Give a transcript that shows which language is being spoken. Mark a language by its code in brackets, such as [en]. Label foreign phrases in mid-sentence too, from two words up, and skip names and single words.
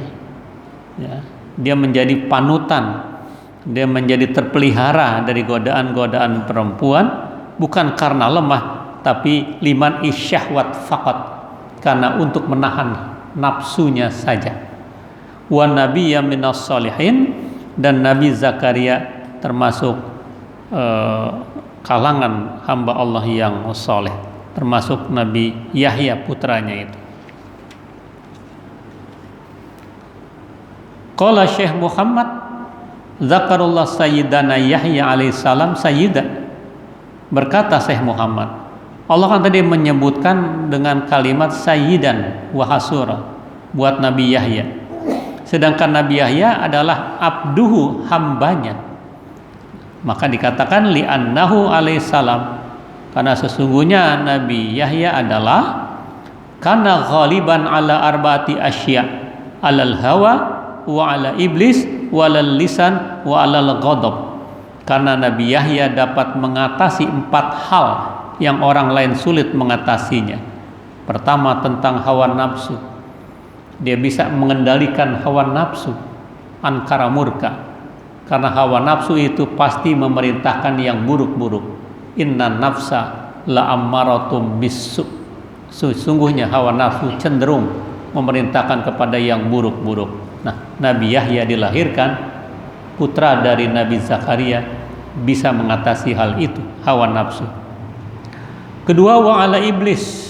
[id] Ya, dia menjadi panutan, dia menjadi terpelihara dari godaan-godaan perempuan, bukan karena lemah, tapi [ar] لمنع الشهوة فقط, [id] karena untuk menahan nafsunya saja. [ar] ونبيا من الصالحين, [id] dan Nabi Zakaria termasuk kalangan hamba Allah yang soleh, termasuk Nabi Yahya putranya itu. [ar] قال الشيخ محمد ذكر الله سيدنا يحيى عليه السلام سيدا. [id] Berkata Syekh Muhammad, Allah kan tadi menyebutkan dengan kalimat [ar] سيدا وحصورا [id] buat Nabi Yahya, sedangkan Nabi Yahya adalah abduhu, hambanya. Maka dikatakan [ar] لأنه عليه السلام, [id] karena sesungguhnya Nabi Yahya adalah [ar] كان غالبا على أربعة أشياء, على الهوى وعلى إبليس وعلى اللسان وعلى الغضب. [id] Karena Nabi Yahya dapat mengatasi 4 hal yang orang lain sulit mengatasinya. Pertama, tentang hawa nafsu. Dia bisa mengendalikan hawa nafsu, ankara murka. Karena hawa nafsu itu pasti memerintahkan yang buruk-buruk. [ar] إن النفس لأمارة بالسوء. [id] Sesungguhnya hawa nafsu cenderung memerintahkan kepada yang buruk-buruk. Nah, Nabi Yahya dilahirkan, putra dari Nabi Zakaria, bisa mengatasi hal itu, hawa nafsu. Kedua, [ar] وعلى إبليس.